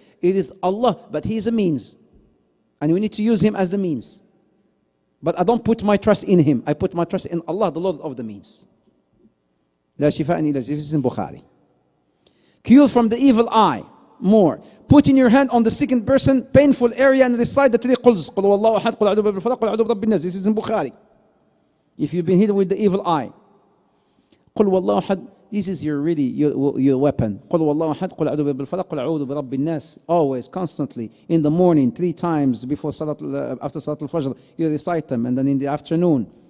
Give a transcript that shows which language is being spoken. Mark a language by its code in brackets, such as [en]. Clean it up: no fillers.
[en] It is Allah, but he is a means. And we need to use him as the means. But I don't put my trust in him. I put my trust in Allah, the Lord of the means. [ar] لا شفاء إلا شفاء. [en] This is in Bukhari. Cure from the evil eye. More. Putting your hand on the second person, painful area, and recite the three quls. [ar] قل هو الله أحد قل أعوذ برب الفلق قل أعوذ برب الناس. [en] This is in Bukhari. If you've been hit with the evil eye. [ar] قل هو الله أحد. [en] This is your weapon. [ar] قل هو الله أحد قل أعوذ برب الفلق قل أعوذ برب الناس. [en] Always, constantly, in the morning, 3 times before after Salat al-Fajr, you recite them, and then in the afternoon.